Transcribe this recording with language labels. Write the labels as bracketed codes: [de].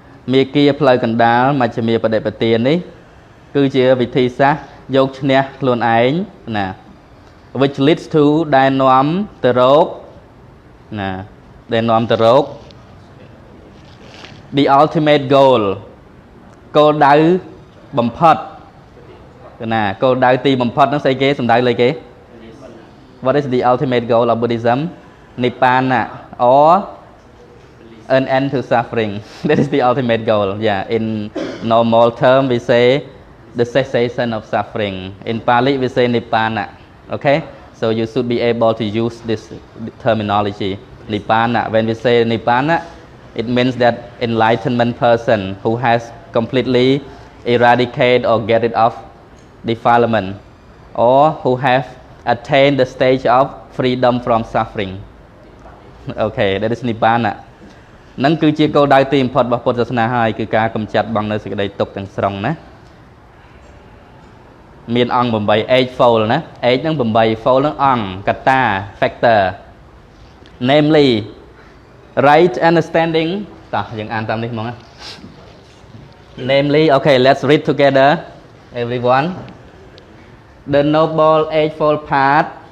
[km] មេគាផ្លូវកណ្ដាលមជ្ឈិមាបដិបទាននេះគឺជាវិធីសាស្ត្រយកឈ្នះខ្លួនឯងណា [en] which leads to [km] ដែលនាំទៅរកណាដែលនាំទៅរក [en] the ultimate goal [km] គោលដៅបំផុតណាគោលដៅទីបំផុតហ្នឹងស្អីគេសំដៅលើគេ [en] What is the ultimate goal of Buddhism? Nibbana or an end to suffering. That is the ultimate goal. Yeah, in normal term we say the cessation of suffering. In Pali we say Nibbana. Okay? So you should be able to use this terminology. Nibbana. When we say Nibbana, it means that enlightenment person who has completely eradicated or get rid of defilement or who have attained the stage of freedom from suffering. Okay, that is Nibbana. [km] នឹងគឺជាគោលដៅទីបំផុតរបស់ពុទ្ធសាសនាហើយគឺការកម្ចាត់បងនៅសេចក្តីទុក្ខទាំងស្រុងណាមានអង្គ8 eightfold ណា eight ហ្នឹង8 fold ហ្នឹងអង្គកត្តា [en] factor namely right understanding [km] តោះយើងអានតាមនេះហ្មងណា [en] namely okay let's read together everyone the noble eightfold path